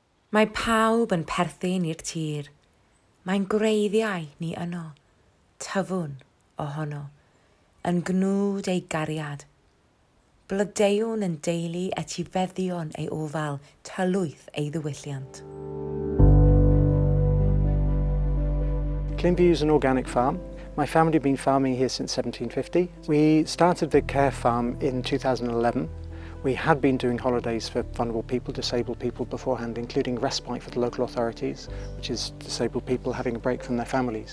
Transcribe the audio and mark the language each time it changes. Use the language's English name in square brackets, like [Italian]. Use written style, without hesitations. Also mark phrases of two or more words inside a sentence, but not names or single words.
[Welsh] Mae pawb yn perthyn i'r tir. Mae'n gwreiddiau ni yno, tyfwn ohono, yn gnwd ei gariad. Blodeuwn yn deulu etifeddion ei ofal, tylwyth ei ddiwylliant. [English] Clynfyw is an organic farm. My family have been farming here since 1750. We started the care farm in 2011. We had been doing holidays for vulnerable people, disabled people beforehand, including respite for the local authorities, which is disabled people having a break from their families.